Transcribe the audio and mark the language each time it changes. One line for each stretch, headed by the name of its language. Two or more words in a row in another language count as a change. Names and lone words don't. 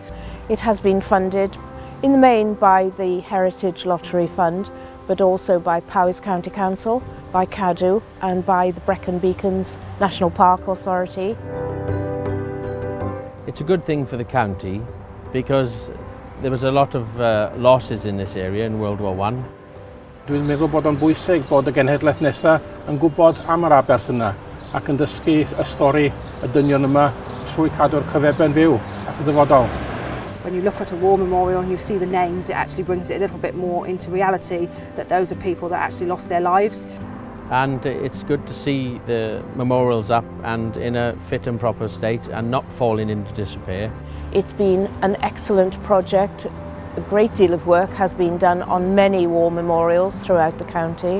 English: It has been funded in the main by the Heritage Lottery Fund, but also by Powys County Council, by Cadw and by the Brecon Beacons National Park Authority. It's a good thing for the county because there was a lot of losses in this area in World War I.
Welsh: Dwi'n meddwl bod o'n bwysig bod y genhedlaeth nesaf yn gwybod am yr aberth yna ac yn dysgu y stori y dynion yma trwy cadw'r cyfeben fyw at y dyfodol.
English: When you look at a war memorial and you see the names, it actually brings it a little bit more into reality that those are people that actually lost their lives. And it's good to see the memorials up and in a fit and proper state and not falling into disrepair. It's been an excellent project. A great deal of work has been done on many war memorials throughout the county.